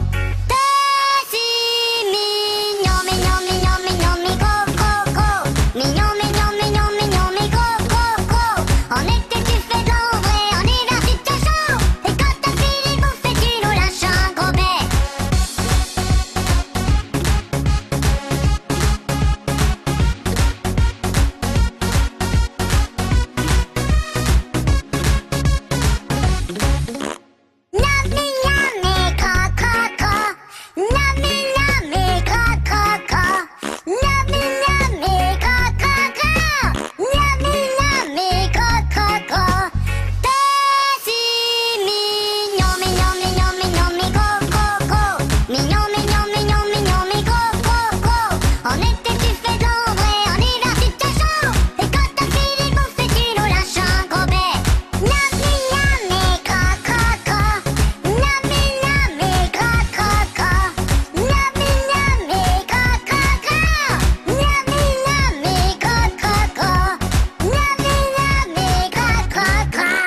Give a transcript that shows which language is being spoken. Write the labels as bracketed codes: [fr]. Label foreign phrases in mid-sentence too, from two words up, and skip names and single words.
[fr] T'es si mignon, mignon, mignon, mignon, mi gros, gros, gros. Mignon, mignon, mignon, mignon, mi gros, gros, gros. En été tu fais de l'ombre et en hiver tu te chaud. Et quand t'as fini de bouffer tu nous lâches un gros bec. [en] Yummy, yummy, craw, craw, craw. Yummy, yummy, craw, craw, craw. Yummy, yummy, craw, craw, craw. Yummy, yummy, craw, craw, craw. [fr] T'es si mignon, mignon, mignon, mignon, mi gros, gros, gros. Mignon, mignon, mignon, mignon, mi gros, gros, gros. En été tu fais de l'ombre et en hiver tu te chaud. Et quand t'as fini de bouffer tu nous lâches un gros bec. [en] Yummy, yummy, craw, craw, craw. Yummy, yummy, craw, craw, craw. Yummy, yummy, craw, craw, craw. Yummy, yummy, craw, craw, craw. Yummy, yummy, craw, craw, craw.